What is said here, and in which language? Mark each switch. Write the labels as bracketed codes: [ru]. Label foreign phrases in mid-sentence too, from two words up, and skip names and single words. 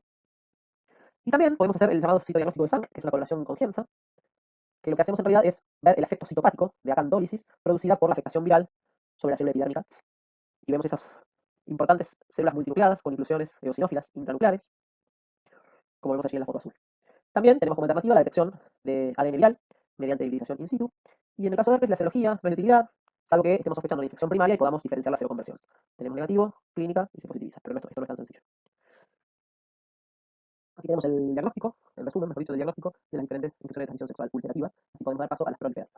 [es] Y también podemos hacer el llamado citodiagnóstico de Zank, que es una correlación con Giemsa, que lo que hacemos en realidad es ver el efecto citopático de acantolisis producida por la afectación viral sobre la célula epidérmica. Y vemos esas importantes células multinucleadas con inclusiones eosinófilas intranucleares, como vemos allí en la foto azul. También tenemos como alternativa la detección de ADN viral mediante hibриdización [la] in situ. [es] Y en el caso de herpes, la serología no es de utilidad, salvo que estemos sospechando una infección primaria y podamos diferenciar la seroconversión. Tenemos negativo, clínica y se positiviza, pero esto no es tan sencillo. Aquí tenemos el diagnóstico, el resumen, mejor dicho, del diagnóstico de las diferentes infecciones de transmisión sexual ulcerativas, así podemos dar paso a las proliferativas.